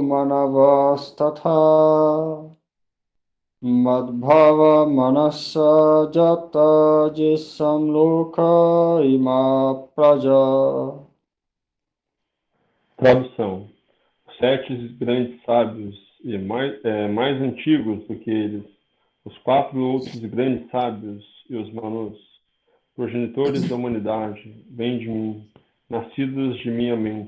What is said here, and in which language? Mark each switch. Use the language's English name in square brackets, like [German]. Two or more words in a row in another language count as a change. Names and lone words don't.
[Sanskrit] Manavas Tatha Madhava Manasa Jata Jisam Loka Ima Praja. [Portuguese] Tradução. Os 7 grandes sábios e mais antigos do que eles, os 4 outros grandes sábios e os manus, progenitores da humanidade, vêm de mim, nascidos de minha mente.